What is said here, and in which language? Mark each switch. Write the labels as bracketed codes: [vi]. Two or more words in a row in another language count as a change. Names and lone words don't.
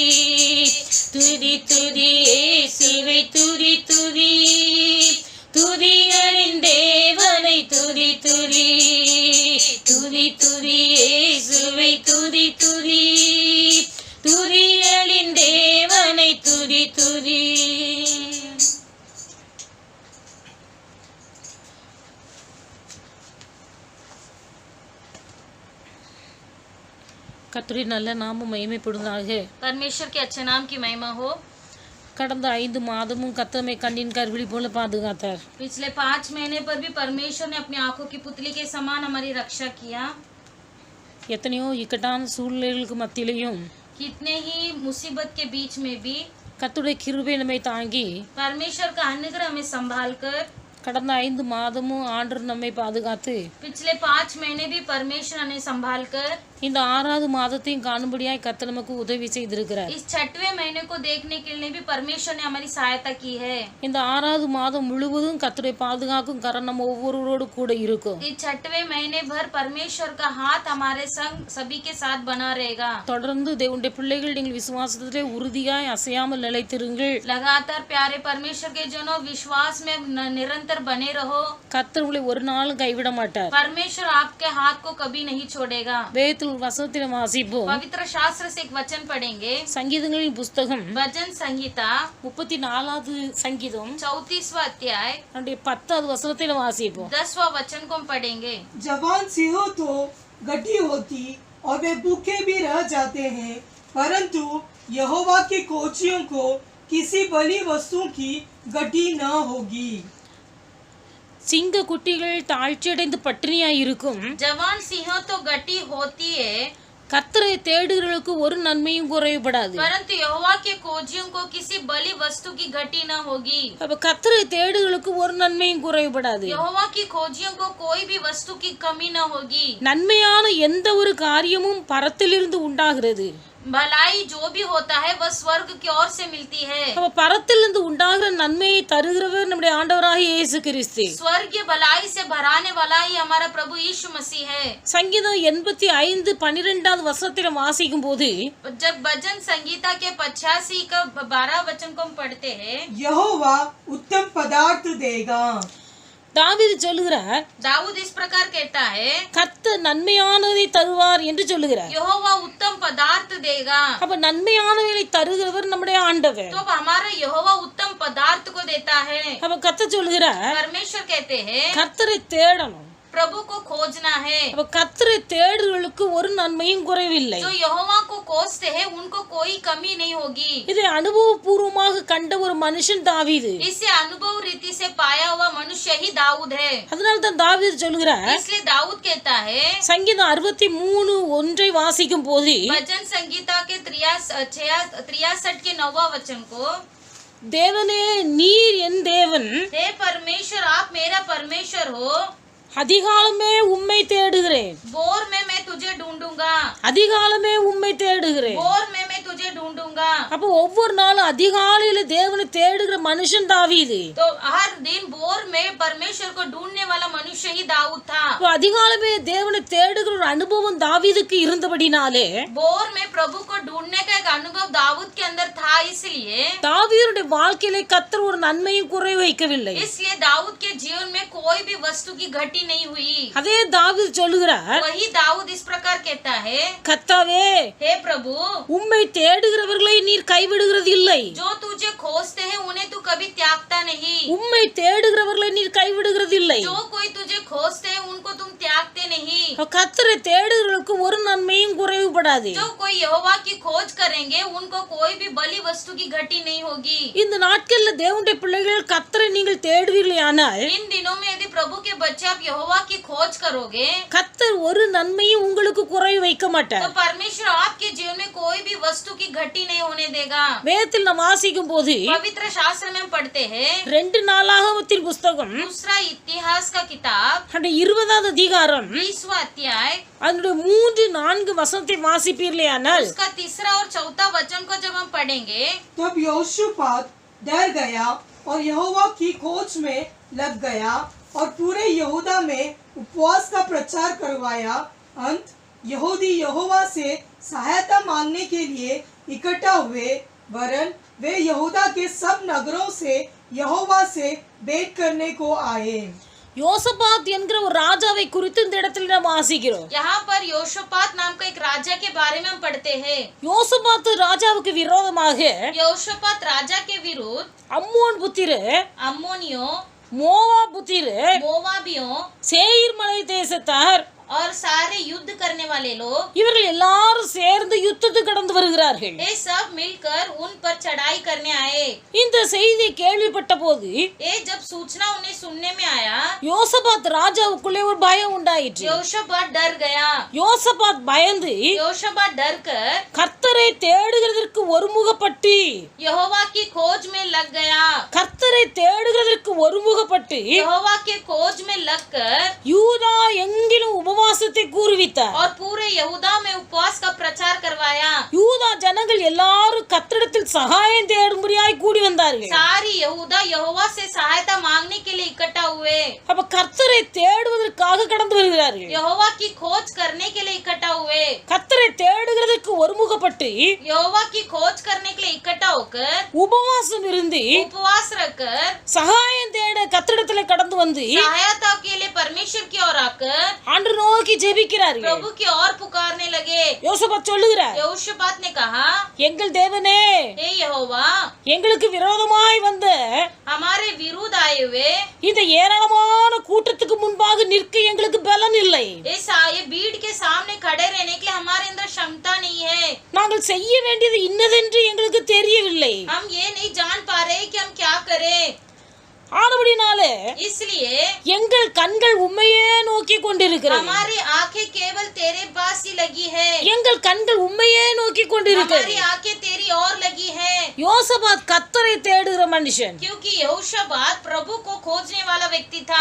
[ta] துதி துதி இயேசுவை துதி துதி, துதிகளின் தேவனை துதி துதி, துதி துதி இயேசுவை துதி துதி, துதிகளின் தேவனை துதி துதி. கர்த்தருடைய நல்ல நாமம் மகிமைப்படுவதாக. [hi] परमेश्वर के अच्छे नाम की महिमा हो। [ta] கடந்த 5 மாதமும் கர்த்தர் கண்ணின் கருவிழி போல பாதுகாத்தார். [hi] पिछले 5 महीने पर भी परमेश्वर ने अपनी आंखों की पुतली के समान हमारी रक्षा किया। [ta] எத்தனையோ இக்கட்டான சூழ்நிலைகளுக்கு மத்தியிலையும் [hi] कितने ही मुसीबत के बीच में भी [ta] கர்த்தருடைய கிருபை நம்மை தாங்கி [hi] परमेश्वर का अनुग्रह हमें संभाल कर [ta] கடந்த 5 மாதமும் ஆண்டவர் நம்மை பாதுகாத்து [hi] पिछले 5 महीने भी परमेश्वर ने संभाल कर [ta] இந்த 6வது மாதத்தையும் காணும்படியாய் கர்த்தர் நமக்கு உதவி செய்திருக்கிறார். [hi] इस 6वें महीने को देखने के लिए भी परमेश्वर ने हमारी सहायता की है। [ta] இந்த 6வது மாதம் முழுவதும் கர்த்தருடைய பாதுகாக்கும் கரம் நம்ம ஒவ்வொருவரோடு கூட இருக்கும். [hi] इस 6वें महीने भर परमेश्वर का हाथ हमारे संग सभी के साथ बना रहेगा। [ta] தொடர்ந்து தேவனுடைய பிள்ளைகள் நீங்கள் விசுவாசத்திலே உறுதியாய் அசையாமல் நிலைத்திருங்கள். [hi] लगातार प्यारे परमेश्वर के जनों विश्वास में निरंतर बने रहो। [ta] கர்த்தர் உங்களை ஒரு நாளும் கைவிட மாட்டார். [hi] परमेश्वर आपके हाथ को कभी नहीं छोड़ेगा। [ta] வேதத்தில் வசனத்தில் வாசிப்போம். [hi] पवित्र शास्त्र से एक वचन पढ़ेंगे। [ta] சங்கீதங்களின் புஸ்தகம் [hi] भजन संहिता [ta] 34வது சங்கீதம் [hi] 34वां अध्याय [ta] நம்முடைய 10வது வசனத்தில் வாசிப்போம். [hi] 10वां वचन को हम पढ़ेंगे। जवान सिंहों तो गटी होती और वे भूखे भी रह जाते हैं, परंतु यहोवा की कोचियों को किसी बलि वस्तु की गटी न होगी। [ta] சிங்க குட்டிகள் தாழ்ச்சியடைந்து பட்டினியாய் இருக்கும். [hi] जवान सिंहों तो गटी होती है, [ta] கர்த்தரை தேடுகிறவர்களுக்கு ஒரு நன்மையும் குறைவுபடாது. [hi] परंतु यहोवा के खोजियों को किसी बलि वस्तु की घटी न होगी। [ta] அப்ப கர்த்தரை தேடுகிறவர்களுக்கு ஒரு நன்மையும் குறைவுபடாது. [hi] यहोवा की खोजियों को कोई भी वस्तु की कमी न होगी। [ta] நன்மையான எந்த ஒரு காரியமும் பரத்திலிருந்து உண்டாகிறது. [hi] भलाई जो भी होता है वह स्वर्ग की ओर से मिलती है। [ta] அப்ப பரத்திலிருந்து உண்டாகிற நன்மையை தருகிறவர் நம்முடைய ஆண்டவராகிய இயேசு கிறிஸ்து. [hi] स्वर्गीय भलाई से भराने वाला ही हमारा प्रभु यीशु मसीह है। [ta] சங்கீதம் 85:12 வசனத்தில வாசிக்கும் போது [hi] जब भजन संगीता के 85 का 12 वचन को हम पढ़ते हैं, यहोवा उत्तम पदार्थ देगा। [ta] தாவீது சொல்லுகிறார், [hi] दाऊद इस प्रकार कहता है, [ta] கர்த்தர் நன்மையானதை தருவார் என்று சொல்லுகிறார். [hi] यहोवा उत्तम पदार्थ देगा। [ta] அப்ப நன்மையானவைகளை தருகிறவர் நம்முடைய ஆண்டவர். [hi] तो हमारा यहोवा उत्तम पदार्थ को देता है। [ta] அப்ப கர்த்தர் சொல்லுகிறார், [hi] परमेश्वर कहते हैं [ta] கர்த்தரை தேடணும். [hi] प्रभु को खोजना है। [ta] அப்ப கர்த்தரை தேடுகளுக்கு ஒரு நன்மையும் குறைவில்லை. [hi] जो यहोवा को खोजते हैं उनको कोई कमी नहीं होगी। [ta] இதை அனுபவபூர்வமாக கண்ட ஒரு மனுஷன் தாவீது. [hi] इसे अनुभव रीति से पाया हुआ मनुष्य ही दाऊद है। [ta] அதனால தான் தாவீது சொல்லுகிறார், [hi] इसलिए दाऊद कहता है, [ta] சங்கீதம் 63:1 வாசிக்கும் போது [hi] भजन संगीता के 63 के 9 वचन को, [ta] தேவனே நீர் என் தேவன், [hi] हे परमेश्वर आप मेरा परमेश्वर हो, [ta] அதிகாலமே உம்மை தேடுகிறேன். [hi] बोर में मैं तुझे ढूंढूंगा, [ta] அதிகாலமே உம்மை தேடுகிறேன். [hi] बोर में मैं तुझे ढूंढूंगा। [ta] அப்ப ஒவ்வொரு நாளும் அதிகாலையில தேவனை தேடுகிற மனுஷன் தாவீது. [hi] तो हर दिन बोर में परमेश्वर को ढूंढने वाला मनुष्य ही दाऊद था। [ta] அப்ப அதிகாலமே தேவனை தேடுகிற ஒரு அனுபவம் தாவீதுக்கு இருந்தபடினாலே [hi] बोर में प्रभु को ढूंढने का एक अनुभव दाऊद के अंदर था, इसलिए [ta] தாவீதுடைய வாழ்க்கையில கர்த்தர் ஒரு நன்மையும் குறை வைக்கவில்லை. [hi] इसलिए दाऊद के जीवन में कोई भी वस्तु की घटी नहीं हुई। [ta] அதே தாவீது சொல்லுகிறார், [hi] वही दाऊद इस प्रकार कहता है, [ta] கர்த்தாவே [hi] हे प्रभु [ta] உம்மை தேடுகிறவர்களை நீர் கைவிடுகிறது இல்லை. [hi] जो तुझे खोजते हैं उन्हें तू कभी त्यागता नहीं। [ta] உம்மை தேடுகிறவர்களை நீர் கைவிடுகிறது இல்லை. [hi] जो कोई तुझे खोजते हैं उनको तुम त्यागते नहीं। [ta] கர்த்தரை தேடுகிறவர்களுக்கு ஒரு நன்மையும் குறைவுபடாது. [hi] जो कोई यहोवा की खोज करेंगे उनको कोई भी बलि वस्तु की घटी नहीं होगी। [ta] இந்த நாட்கள்ல தேவனுடைய பிள்ளைகள் கர்த்தரை நீங்கள் தேடுவீர்களானால் [hi] इन दिनों में यदि प्रभु के बच्चे आप यहोवा की खोज करोगे [ta] கர்த்தர் ஒரு நன்மையும் உங்களுக்கு குறைவு வைக்க [hi] तो [ta] மாட்டார். [hi] परमेश्वर आपके जीवन में कोई भी वस्तु की घटी नहीं होने देगा। [ta] வேதத்தில் நாம் வாசிக்கும் போது [hi] पवित्र शास्त्र में हम पढ़ते हैं, [ta] 2 நாளாகமத்தின் புஸ்தகம் [hi] दूसरा इतिहास का किताब [ta] 20வது அதிகாரம் [hi] 20वां अध्याय [ta] அதனுடைய 3-4 வசனத்தை வாசிப்பீர்களானால் [hi] उसका 3 और 4 वचन को जब हम पढ़ेंगे, तब यहोशापात डर गया और यहोवा की खोज में लग गया और पूरे यहूदा में उपवास का प्रचार करवाया। अंत यहूदी यहोवा से सहायता मांगने के लिए इकट्ठा हुए, वरन वे यहूदा के सब नगरों से यहोवा से भेंट करने को आए। [ta] யோசபாத் என்கிற ஒரு ராஜாவை குறித்து இந்த இடத்துல நாம் வாசிக்கிறோம். [hi] यहाँ पर योशपात नाम का एक राजा के बारे में हम पढ़ते हैं। [ta] யோசபாத் ராஜாவுக்கு விரோதமாக [hi] योशपात राजा के विरुद्ध [ta] அம்மோன் புத்திரர், [hi] अम्मोनियों, [ta] மோவா புத்திரர், [hi] मोवाबियों [ta] சேயீர் மலை தேசத்தார் [hi] और सारे युद्ध करने वाले लोग, [ta] இவர்கள் எல்லாரும் சேர்ந்து யுத்தத்துக்கு கடந்து வருகிறார்கள். [hi] ये सब मिलकर उन पर चढ़ाई करने आए। [ta] இந்த செய்தியை கேள்விப்பட்ட போது [hi] ये जब सूचना उन्हें सुनने में आया, [ta] யோசபாத் ராஜாவுக்குள்ளே ஒரு பயம் உண்டாயிற்று. [hi] योशपात डर गया। [ta] யோசபாத் பயந்து [hi] योशपात डर कर [ta] கர்த்தரை தேடுகிறதற்கு ஒருமுகப்பட்டு [hi] यहोवा की खोज में लग गया। [ta] கர்த்தரை தேடுகிறதற்கு ஒருமுகப்பட்டு [hi] यहोवा के खोज में लगकर [ta] யூதா எங்கிலும் உபவாசத்தை கூறுவித்தார். [hi] और पूरे यहूदा में उपवास का प्रचार करवाया। [ta] யூதா ஜனங்கள் எல்லாரும் கர்த்தரிடத்தில் சகாயம் தேடும்படியாய் கூடி வந்தார்கள். [hi] सारी यहूदा यहोवा से सहायता मांगने के लिए इकट्ठा हुए। [ta] அப்ப கர்த்தரை தேடுவதற்காக கடந்து வருகிறார்கள். [hi] यहोवा की खोज करने के लिए इकट्ठा हुए। [ta] கர்த்தரை தேடுகிறதற்கு ஒருமுகப்பட்டு [hi] यहोवा की खोज करने के लिए इकट्ठा होकर [ta] உபவாசம் இருந்து [hi] उपवास रखकर [ta] சகாயம் தேட கர்த்தரிடத்துல கடந்து வந்து [hi] सहायता के लिए परमेश्वर की ओर आकर [ta] ஆண்டவரை நோக்கி ஜெபிக்கிறார்கள். [hi] प्रभु की ओर पुकारने लगे। [ta] யோசபாத் சொல்லுகிறார், [hi] यहोशापात ने कहा, [ta] எங்கள் தேவனே, [hi] हे यहोवा, [ta] எங்களுக்கு விரோதமாய் வந்த [hi] हमारे विरुद्ध आए हुए [ta] இந்த ஏராளமான கூட்டத்துக்கு முன்பாக நிற்க எங்களுக்கு பலன் இல்லை. [hi] ये भीड़ के सामने खड़े रहने के लिए हमारे अंदर क्षमता नहीं है। [ta] நாங்கள் செய்ய வேண்டியது இன்னதென்று எங்களுக்கு தெரியவில்லை. [hi] हम ये नहीं जान पा रहे कि हम क्या करें। [ta] ஆனபடினாலே [hi] इसलिए [ta] எங்கள் கண்கள் உம்மையே நோக்கி கொண்டிருக்கிறது. [hi] हमारी आंखें केवल तेरे पास ही लगी है, [ta] எங்கள் கண்கள் உம்மையே நோக்கி கொண்டிருக்கிறது. [hi] हमारी आंखें तेरी और लगी है, [ta] யோசபாத் கர்த்தரை தேடுகிற மனுஷன். [hi] क्योंकि यहोशापात प्रभु को खोजने वाला व्यक्ति था.